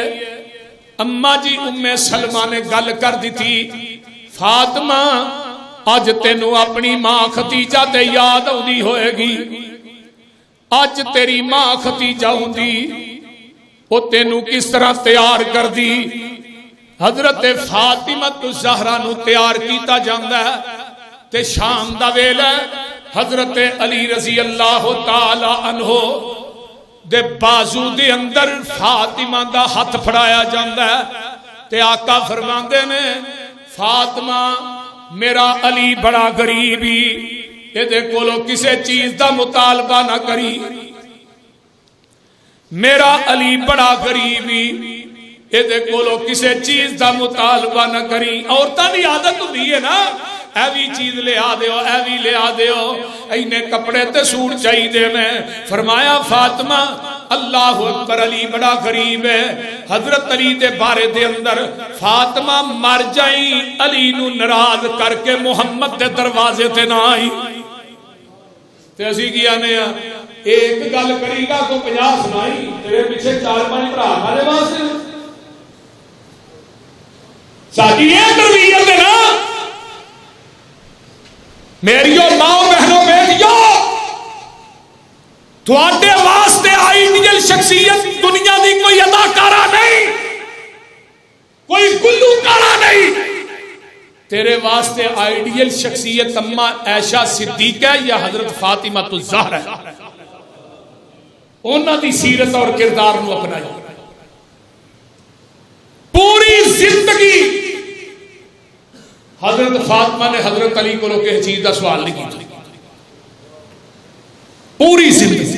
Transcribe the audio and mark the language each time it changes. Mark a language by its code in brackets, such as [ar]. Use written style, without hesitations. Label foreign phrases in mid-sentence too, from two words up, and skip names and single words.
[pa] اما جی ام سلمہ نے گل کر دی تھی، فاطمہ اج تینو اپنی ماں ختیجہ تے یاد آندی ہوئے گی، اج تیری ماں ختیجہ ہوندی وہ تینو کس طرح تیار کر دی۔ حضرت فاطمہ الزہرا نو تیار کیتا جاندا ہے تے شام دا ویلا حضرت علی [ar] رضی اللہ تعالی عنہ [pa] دے بازو دے اندر فاطمہ دا ہاتھ پھڑایا جاندا ہے تے آقا فرماندے نے فاطمہ میرا علی بڑا غریبی، اے دے کولو کسے چیز دا مطالبہ نہ کری، میرا علی بڑا غریبی، اے دے کولو کسے چیز دا مطالبہ نہ کری۔ عورتاں دی عادت ہوندی ہے نا، اے بھی چیز لے آ دیو، اے بھی لے آ دیو، اینے کپڑے تے سوٹ چاہیے میں۔ فرمایا فاطمہ [ar] اللہ اکبر، [pa] علی بڑا غریب ہے۔ حضرت علی دے بارے دے اندر فاطمہ مر جائیں علی نو ناراض کر کے محمد دے دروازے تے نہ آئی تے اسی کیا نے ایک گل کری گا تو 50 سنائی، تیرے پیچھے 4-5 بھرا ہمارے واسطے ساری یہ تربیت ہے نا۔ میریو ماں بہنوں بیٹیو، تواڈے واسطے آئیڈیل شخصیت دنیا دی کوئی اداکارہ نہیں، کوئی گلوکارہ نہیں، تیرے واسطے آئیڈیل شخصیت اما عائشہ صدیقہ یا حضرت فاطمہ الزہرا ہے۔ انہاں دی سیرت اور کردار نو اپنائی، [ur] پوری زندگی حضرت فاطمہ نے حضرت علی کو کسی چیز کا سوال نہیں کیا، پوری زندگی۔